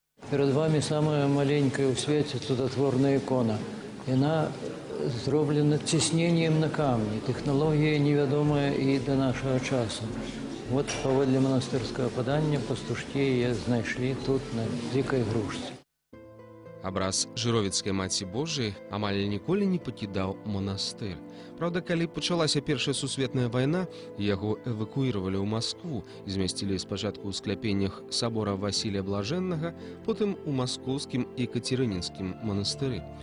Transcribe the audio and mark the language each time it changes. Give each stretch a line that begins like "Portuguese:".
Russian: Перед вами самая маленькая в свете чудотворная икона. Она
Belarusian: зроблена цісненнем на камні. Тэхналогія невядомая і да нашага часу. Вот паводле манастырскага падання пастушкі яе знайшлі тут, на дзікай грушцы. Абраз жыровіцкай маці Божай амаль ніколі не пакідаў манастыр. Праўда, калі пачалася Першая сусветная вайна, яго эвакуіравалі ў Маскву і змясцілі спачатку ў скляпеннях сабора Васілія Блажэннага, потым у маскоўскім і кацярынінскім манастыры.